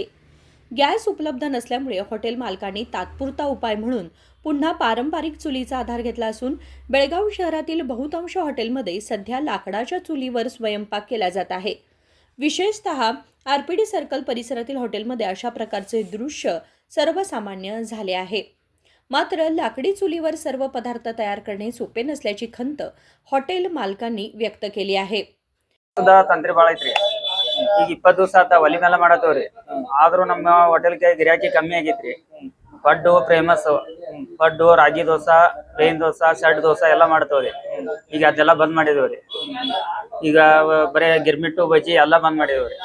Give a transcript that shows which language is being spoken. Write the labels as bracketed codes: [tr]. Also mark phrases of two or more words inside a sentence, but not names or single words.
[mr] गॅस उपलब्ध नसल्यामुळे हॉटेल मालकांनी तात्पुरता उपाय म्हणून पुन्हा पारंपरिक चुलीचा आधार घेतला असून बेळगाव शहरातील बहुतांश हॉटेलमध्ये सध्या लाकडाच्या चुलीवर स्वयंपाक केला जात आहे. विशेषतः आरपीडी सर्कल परिसरातील हॉटेलमध्ये अशा प्रकारचे दृश्य सर्वसामान्य झाले आहे. मात्र लाकडी चुलीवर सर्व पदार्थ तयार करणे सोपे नसल्याची खंत हॉटेल मालकांनी व्यक्त केली आहे. [kn] ತಂತ್ರಿ ಭಾಳ ಐತ್ರಿ. ಈಗ 20 ದಿವಸ ಆತ ಒಲಿ ಮೇಲೆ ಮಾಡತ್ತವ್ರಿ. ಆದ್ರೂ ನಮ್ಮ ಹೋಟೆಲ್ಗೆ ಗಿರಾಕಿ ಕಮ್ಮಿ ಆಗೈತ್ರಿ. ಪಡ್ಡು ಫೇಮಸ್, ಪಡ್ಡು ರಾಗಿ ದೋಸಾ, ಪ್ಲೇನ್ ದೋಸಾ, ಸೆಟ್ ದೋಸಾ ಎಲ್ಲ ಮಾಡ್ತವ್ರಿ. ಈಗ ಅದೆಲ್ಲ ಬಂದ್ ಮಾಡಿದೇವ್ರಿ. ಈಗ ಬರೇ ಗಿರ್ಮಿಟ್ಟು ಬಜ್ಜಿ ಎಲ್ಲ ಬಂದ್ ಮಾಡಿದೇವ್ರಿ.